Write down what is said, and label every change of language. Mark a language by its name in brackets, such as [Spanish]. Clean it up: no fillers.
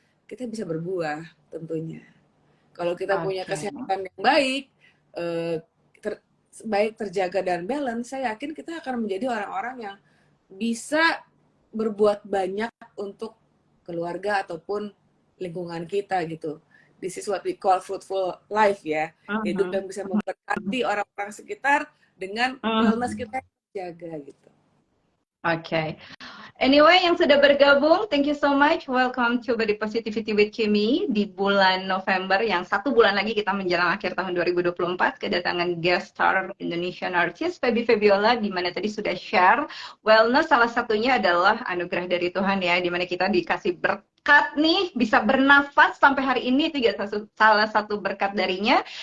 [Indonesian] kita bisa berbuah tentunya. Kalau kita punya Oke. kesehatan yang baik, eh, ter, baik terjaga dan balance, saya yakin kita akan menjadi orang-orang yang bisa berbuat banyak untuk keluarga ataupun lingkungan kita gitu. [English] This is what we call fruitful life ya. [Indonesian] Hidup Mhm. yang bisa memberkati orang-orang sekitar dengan wellness Mhm. kita yang terjaga gitu. [English] Oke. Anyway, [Indonesian] yang sudah bergabung, [English] thank you so much. Welcome to [Indonesian] Body Positivity with Kimi di bulan November, yang 1 bulan lagi kita menjelang akhir tahun 2024, kedatangan [English] guest star Indonesian artist [Indonesian] Feby Febiola, di mana tadi sudah share wellness, salah satunya adalah anugerah dari Tuhan ya, di mana kita dikasih berkat nih, bisa bernafas sampai hari ini, itu juga salah satu berkat darinya.